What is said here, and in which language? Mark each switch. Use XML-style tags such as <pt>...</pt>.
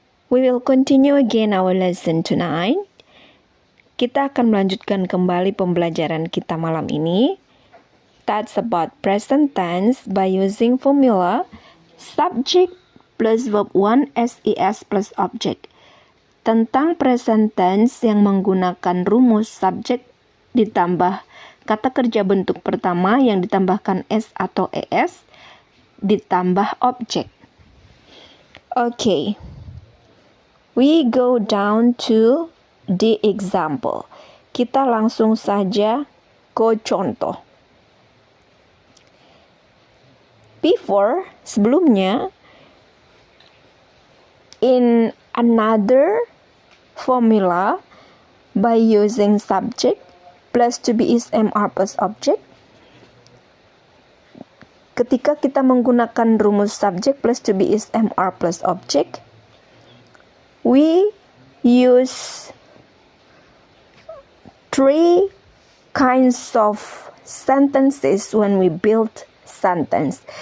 <en>We will continue again our lesson tonight.</en> <id>Kita akan melanjutkan kembali pembelajaran kita malam ini.</id> <en>That's about present tense by using formula subject plus verb 1 SES plus object.</en> <id>Tentang present tense yang menggunakan rumus subject ditambah kata kerja bentuk pertama yang ditambahkan S atau ES ditambah objek.</id> <en>Okay. We go down to the example.</en> <id>Kita langsung saja ke contoh.</id> <en>Sebelumnya, in another formula, by using subject plus to be is MR plus object,</en> <id>ketika kita menggunakan rumus</id> <en>subject plus to be is MR plus object, we use three kinds of sentences when we build sentence.</en>